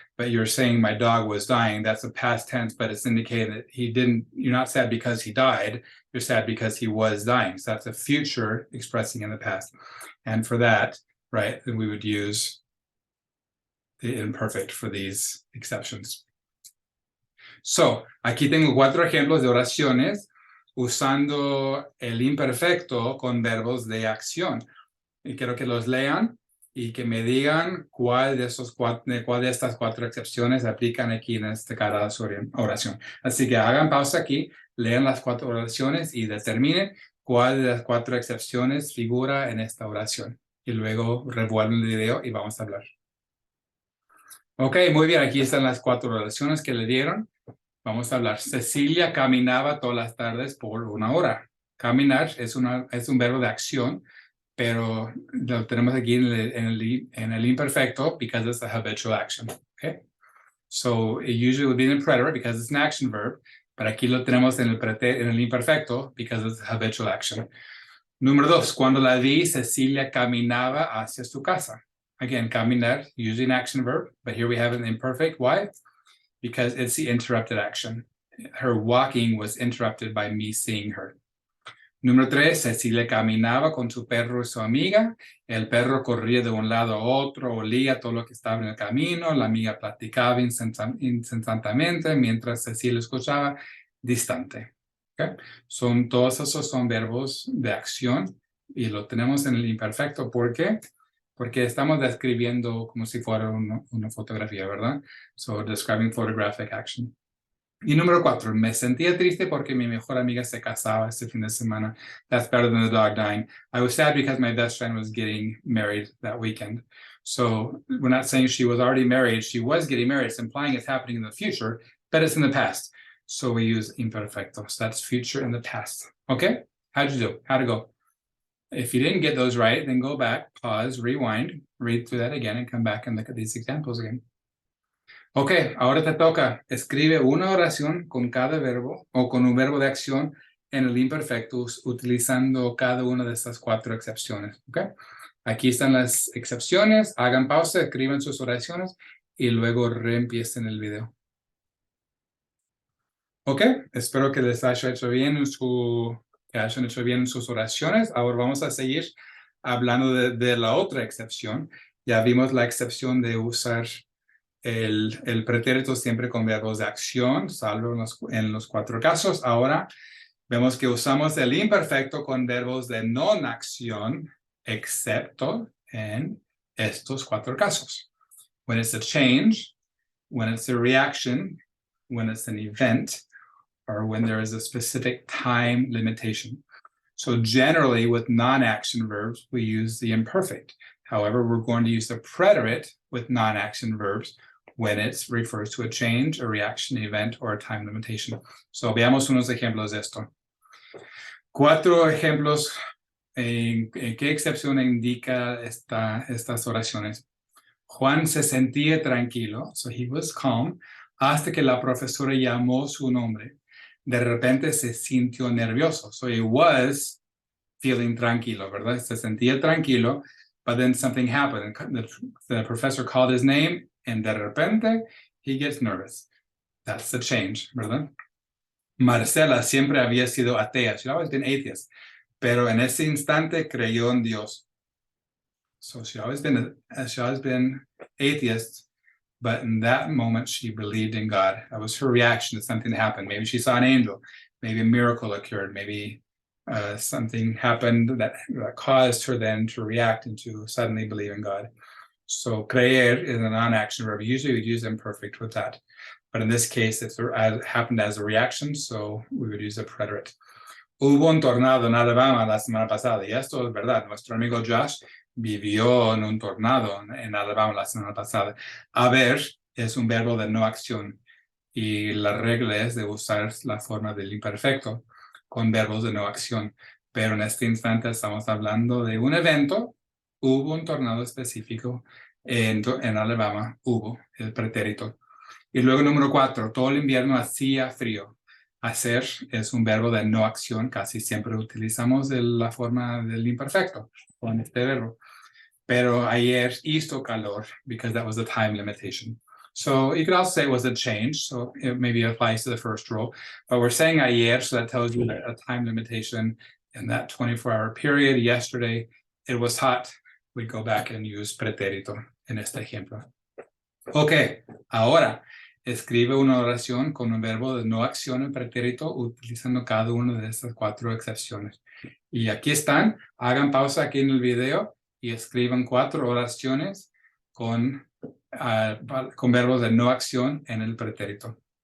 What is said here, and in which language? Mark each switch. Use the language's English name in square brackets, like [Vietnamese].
[English] But you're saying my dog was dying. That's a past tense, but it's indicating that you're not sad because he died. You're sad because he was dying. So that's a future expressing in the past. And for that, right, then we would use the imperfect for these exceptions. [Spanish] So, aquí tengo 4 ejemplos de oraciones usando el imperfecto con verbos de acción. Y quiero que los lean y que me digan cuál de estas 4 excepciones aplican aquí en cada oración. Así que hagan pausa aquí, lean las 4 oraciones y determinen cuál de las 4 excepciones figura en esta oración. Y luego revuelven el video y vamos a hablar. Ok, muy bien, aquí están las 4 oraciones que le dieron. Vamos a hablar. Cecilia caminaba todas las tardes por 1 hora. Caminar es un verbo de acción, pero lo tenemos aquí en el imperfecto [English] because it's a habitual action. [Spanish] Okay? [English] So it usually would be in the preterite because it's an action verb, [Spanish] pero aquí lo tenemos en el imperfecto [English] because it's a habitual action. [Spanish] Número 2, cuando la vi, Cecilia caminaba hacia su casa. [English] Again, caminar, usually an action verb, but here we have an imperfect. Why? Because it's the interrupted action. Her walking was interrupted by me seeing her. [Spanish] Número 3, Cecilia caminaba con su perro y su amiga. El perro corría de un lado a otro, olía todo lo que estaba en el camino. La amiga platicaba incesantemente mientras Cecilia escuchaba distante. ¿Okay? Todos esos son verbos de acción y lo tenemos en el imperfecto. ¿Por qué? Porque estamos describiendo como si fuera una fotografía, ¿verdad? [English] So, describing photographic action. [Spanish] Y número 4, me sentía triste porque mi mejor amiga se casaba este fin de semana. [English] That's better than the dog dying. I was sad because my best friend was getting married that weekend. So we're not saying she was already married. She was getting married. It's implying it's happening in the future, but it's in the past. So we use imperfecto. So that's future in the past. Okay? How'd you do? How'd it go? If you didn't get those right, then go back, pause, rewind, read through that again, and come back and look at these examples again. [Spanish] Ok, ahora te toca. Escribe una oración con cada verbo o con un verbo de acción en el imperfecto utilizando cada una de estas 4 excepciones. Ok, aquí están las excepciones. Hagan pausa, escriban sus oraciones y luego reempiecen el video. Ok, espero que les haya hecho bien que hayan hecho bien sus oraciones. Ahora vamos a seguir hablando de la otra excepción. Ya vimos la excepción de usar el pretérito siempre con verbos de acción, salvo en los 4 casos. Ahora vemos que usamos el imperfecto con verbos de no acción, excepto en estos 4 casos. [English] When it's a change, when it's a reaction, when it's an event, or when there is a specific time limitation. So generally with non-action verbs, we use the imperfect. However, we're going to use the preterite with non-action verbs when it refers to a change, a reaction, event, or a time limitation. [Spanish] So veamos unos ejemplos de esto. 4 ejemplos en qué excepción indica estas oraciones. Juan se sentía tranquilo, [English] so he was calm, [Spanish] hasta que la profesora llamó su nombre. De repente se sintió nervioso, [English] so he was feeling [Spanish] tranquilo, ¿verdad? Se sentía tranquilo, [English] but then something happened. The professor called his name, and [Spanish] de repente, [English] he gets nervous. That's the change, [Spanish] ¿verdad? Marcela siempre había sido atea. [English] She'd always been atheist. [Spanish] Pero en ese instante creyó en Dios. [English] So she'd always been atheist, but in that moment, she believed in God. That was her reaction to something that happened. Maybe she saw an angel. Maybe a miracle occurred. Maybe something happened that caused her then to react and to suddenly believe in God. So creer is a non-action verb. Usually we use imperfect with that. But in this case, it happened as a reaction, so we would use a preterite. [Spanish] Hubo un tornado en Alabama la semana pasada, y esto es verdad. Nuestro amigo Josh vivió en un tornado en Alabama la semana pasada. Haber es un verbo de no acción, y la regla es de usar la forma del imperfecto con verbos de no acción. Pero en este instante estamos hablando de un evento. Hubo un tornado específico en Alabama, hubo el pretérito. Y luego número 4, todo el invierno hacía frío. Hacer es un verbo de no acción, casi siempre utilizamos la forma del imperfecto con este verbo. Pero ayer hizo calor, [English] because that was the time limitation. So you could also say it was a change, so it maybe applies to the first rule. But we're saying ayer, so that tells you a time limitation in that 24-hour period. Yesterday, it was hot. We go back and use [Spanish] pretérito en este ejemplo. Ok, ahora escribe una oración con un verbo de no acción en pretérito utilizando cada una de estas 4 excepciones. Y aquí están. Hagan pausa aquí en el video y escriban 4 oraciones con verbos de no acción en el pretérito.